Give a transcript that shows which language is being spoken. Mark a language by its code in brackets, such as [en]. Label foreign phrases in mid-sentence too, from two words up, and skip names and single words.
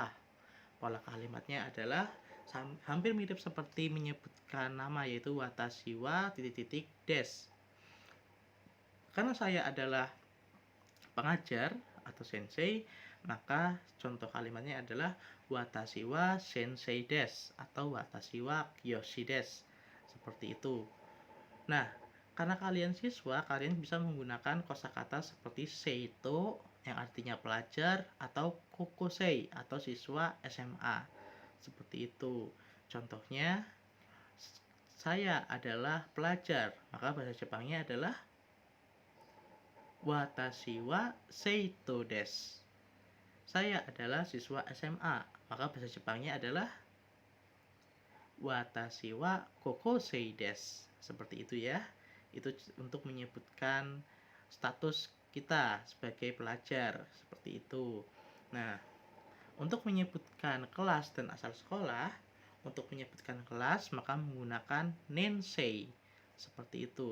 [id] Pola kalimatnya adalah hampir mirip seperti menyebutkan nama, yaitu [ja] watashi wa ... [id] des. Karena saya adalah pengajar atau sensei, maka contoh kalimatnya adalah [ja] watashi wa sensei des [id] atau [ja] watashi wa kyoshi des. [id] Seperti itu. Nah, karena kalian siswa, kalian bisa menggunakan kosakata seperti seito yang artinya pelajar atau kokosei atau siswa SMA. Seperti itu. Contohnya, saya adalah pelajar, maka bahasa Jepangnya adalah [ja] watashi wa seito desu. [id] Saya adalah siswa SMA, maka bahasa Jepangnya adalah [ja] watashi wa kokosei desu. [id] Seperti itu ya. Itu untuk menyebutkan status kita sebagai pelajar, seperti itu. Nah, untuk menyebutkan kelas dan asal sekolah, untuk menyebutkan kelas maka menggunakan nensei, seperti itu.